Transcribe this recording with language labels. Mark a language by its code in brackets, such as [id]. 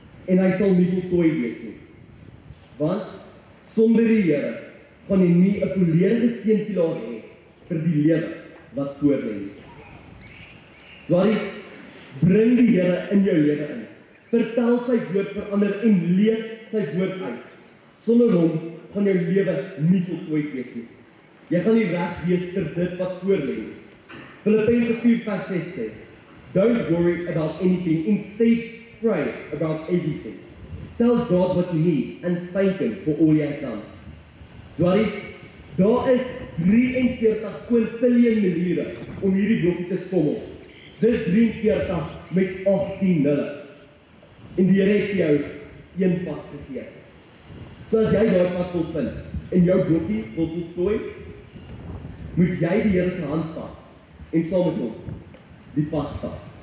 [af] En hy sal nie voltooi wees nie. Want sonder die Here gaan jy nie 'n volledige steunpilaar hê vir die lewe wat voor lê nie. Swarries, bring die Here in jou lewe in. Vertel sy woord verander en leef sy woord uit. Sonder hom gaan jou lewe nie voltooi wees nie. Jy gaan nie reg wees vir dit wat voor lê nie. [en] Filippense 4:6 sê, "Don't worry about anything, instead pray about everything. Tell God what you need and thank Him for all He has done." [af] Swarries, daar is 43 kwintiljoen maniere om hierdie blokkie te skommel. Dis 43 met 18 nulle. En die Here het jou een pad gegee. So as jy daai pad wil vind en jou blokkie wil voltooi, moet jy die Here se hand vat en saam met hom die pad stap.